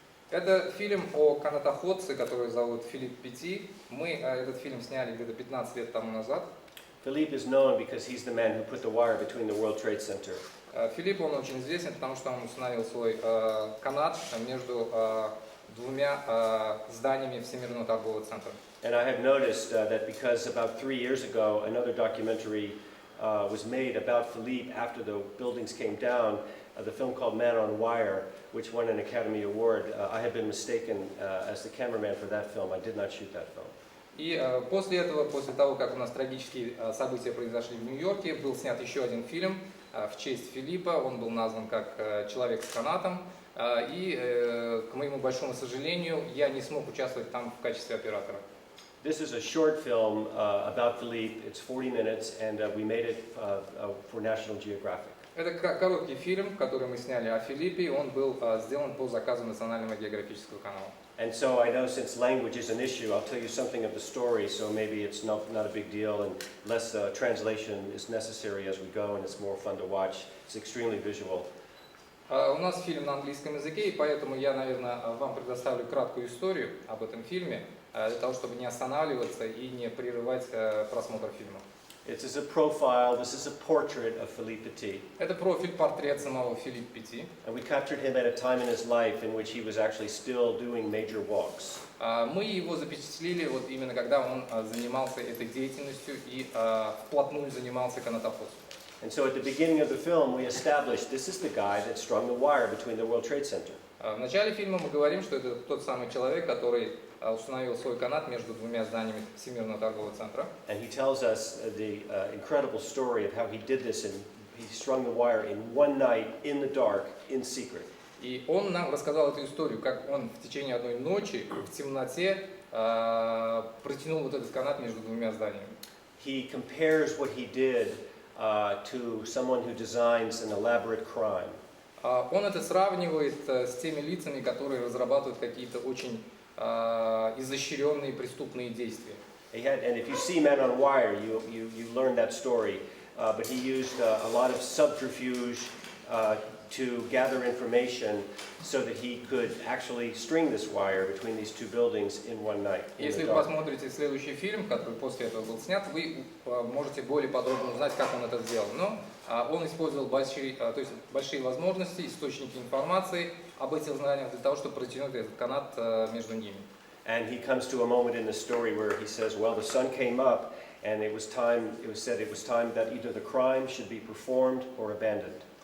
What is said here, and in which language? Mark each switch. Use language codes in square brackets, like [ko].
[ru] Это фильм о канатоходце, который зовут Филипп Пети. Мы этот фильм сняли где-то 15 лет тому назад. [en] Philippe is known because he's the man who put the wire between the World Trade Center. [ru] Филипп, он очень известен, потому что он установил свой канат между двумя зданиями Всемирного торгового центра. [en] And I have noticed that because about 3 years ago another documentary was made about Philippe after the buildings came down, the film called Man on Wire, which won an Academy Award. I had been mistaken as the cameraman for that film. I did not shoot that film. [ru] И после этого, после того, как у нас трагические события произошли в Нью-Йорке, был снят еще один фильм в честь Филиппа. Он был назван как «Человек с канатом». И, к моему большому сожалению, я не смог участвовать там в качестве оператора. [en] This is a short film about Philippe. It's 40 minutes, and we made it for National Geographic. [ru] Это короткий фильм, который мы сняли о Филиппе. Он был сделан по заказу Национального географического канала. [en] And so I know since language is an issue, I'll tell you something of the story, so maybe it's not a big deal and less translation is necessary as we go and it's more fun to watch. It's extremely visual. [ru] У нас фильм на английском языке, и поэтому я, наверное, вам предоставлю краткую историю об этом фильме, для того, чтобы не останавливаться и не прерывать просмотр фильма. [en] This is a profile, this is a portrait of Phillippe Petit. [ru] Это профиль-портрет самого Phillippe Petit. [en] And we captured him at a time in his life in which he was actually still doing major walks. [ru] Мы его запечатлели вот именно когда он занимался этой деятельностью и вплотную занимался канатоходством. [en] And so at the beginning of the film, we established this is the guy that strung the wire between the World Trade Center. [ru] В начале фильма мы говорим, что это тот самый человек, который установил свой канат между двумя зданиями Всемирного торгового центра. [en] And he tells us the incredible story of how he did this, and he strung the wire in one night in the dark, in secret. [ru] И он нам рассказал эту историю, как он в течение одной ночи в темноте протянул вот этот канат между двумя зданиями. [en] He compares what he did to someone who designs an elaborate crime. [ru] Он это сравнивает с теми лицами, которые разрабатывают какие-то очень изощренные преступные действия. [en] And if you see Men on Wire, you learn that story. But he used a lot of subterfuge to gather information so that he could actually string this wire between these two buildings in one night. [ru] Если вы посмотрите следующий фильм, который после этого был снят, вы можете более подробно узнать, как он это сделал. Но он использовал большие возможности, источники информации об этих знаниях для того, чтобы протянуть этот канат между ними. [en] And he comes to a moment in the story where he says, well, the sun came up and it was time that either the crime should be performed or abandoned.